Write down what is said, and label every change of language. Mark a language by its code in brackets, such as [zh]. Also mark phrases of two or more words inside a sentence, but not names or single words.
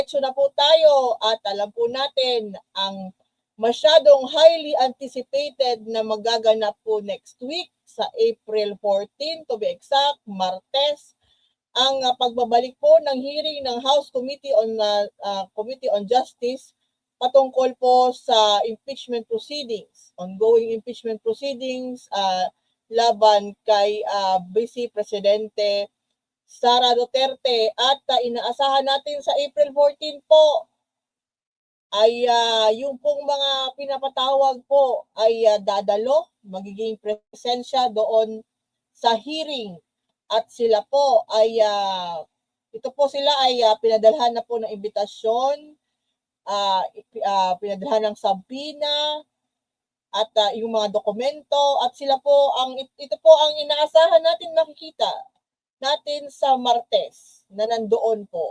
[tl] diretso na po tayo at alam po natin ang masyadong [en] highly anticipated [tl] na magaganap po [en] next week [tl] sa April 14 [en] to be exact, [tl] Martes, ang pagbabalik po ng hearing ng House Committee on Justice patungkol po sa [en] impeachment proceedings, ongoing impeachment proceedings [tl] laban kay Vice Presidente Sara Duterte at inaasahan natin sa April 14 po ay yung pong mga pinapatawag po ay dadalo, magiging presensya doon sa hearing at sila po ay ito po sila ay pinadalhan na po ng imbitasyon, pinadalhan ng sabina at yung mga dokumento at sila po ito po ang inaasahan natin makikita natin sa Martes na nandoon po.